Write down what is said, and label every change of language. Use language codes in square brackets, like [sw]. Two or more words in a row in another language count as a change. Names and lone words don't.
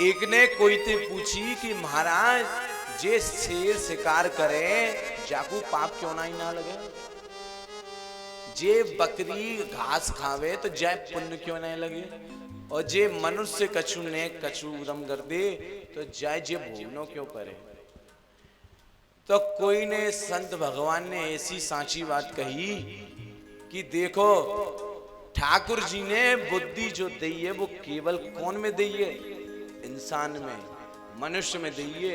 [bra] एक ने कोई ते पूछी कि महाराज जे शेर शिकार करे जाकू पाप क्यों ना लगे? जे बकरी घास खावे तो जाय पुण्य क्यों नहीं लगे? और जे मनुष्य कछु ने कछु उदम कर दे तो जाय जे भोगनो क्यों करे? तो कोई ने संत भगवान ने ऐसी सांची बात कही कि देखो ठाकुर जी ने बुद्धि जो दी है वो केवल कौन में दी है? इंसान में, मनुष्य में दी है।